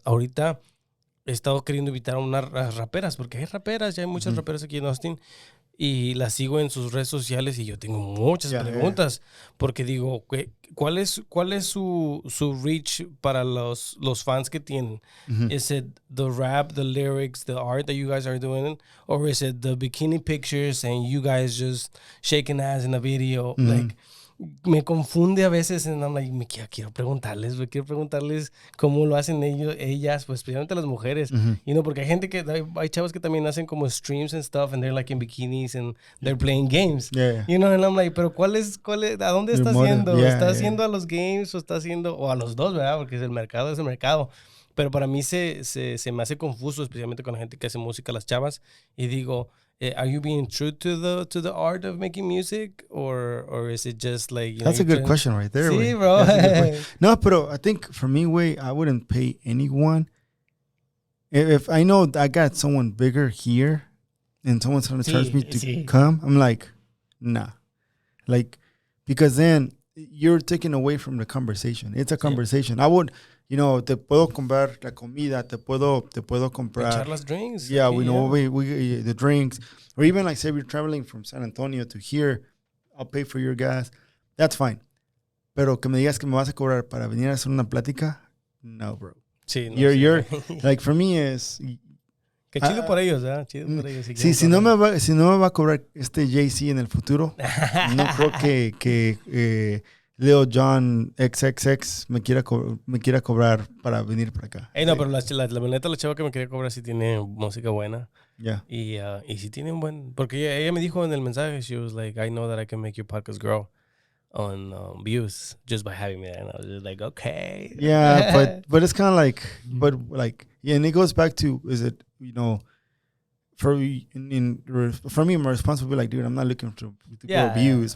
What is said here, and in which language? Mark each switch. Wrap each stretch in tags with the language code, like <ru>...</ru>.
<es>Ahorita he estado queriendo invitar a unas raperas, porque hay raperas, ya hay muchas raperas aquí en Austin. Y las sigo en sus redes sociales y yo tengo muchas preguntas. Porque digo, ¿cuál es su reach para los fans que tienen?</es> <en>Is it the rap, the lyrics, the art that you guys are doing? Or is it the bikini pictures and you guys just shaking ass in a video?</en> <es>Like, me confunde a veces</es> <en>and I'm like,</en> <es>quiero preguntarles cómo lo hacen ellas, pues especialmente las mujeres, porque hay gente hay chavos que también hacen como</es> <en>streams and stuff and they're like in bikinis and they're playing games, and I'm like,</en> <es>pero ¿cuál es, a dónde está haciendo? ¿Está haciendo a los games o está haciendo, o a los dos, verdad? Porque es el mercado, pero para mí se me hace confuso, especialmente con la gente que hace música, las chavas, y digo,</es> <en>are you being true to the art of making music, or is it just like that's a good question right there?</en> <es>Sí, bro.</es> <en>No, but I think for me, I wouldn't pay anyone if I know I got someone bigger here and someone's trying to charge me to come. I'm like, nah, like, because then you're taking away from the conversation. It's a conversation. I would.</en> <es>Te puedo comprar la comida, te puedo comprar. Echar las drinks.</es> <en>Yeah, we the drinks. Or even like say we're traveling from San Antonio to here, I'll pay for your gas. That's fine.</en> <es>Pero que me digas que me vas a cobrar para venir a hacer una plática, no, bro. Sí, no,</es> <en>you're like, for me is.</en> <es>Qué chido por ellos, ¿eh? Chido por ellos. Si no me va a cobrar JC en el futuro, no creo que Leo John XXX me quiera cobrar para venir para acá. No, pero la neta, la chava que me quería cobrar sí tiene música buena.</es> <en>Yeah.</en> <es>Y sí tiene un buen... Porque ella me dijo en el mensaje,</es> <en>she was like, I know that I can make your podcast grow on views just by having me there. And I was just like, okay. Yeah, but it's kind of like... and it goes back to, is it, for me, my response would be like, dude, I'm not looking to grow views.</en>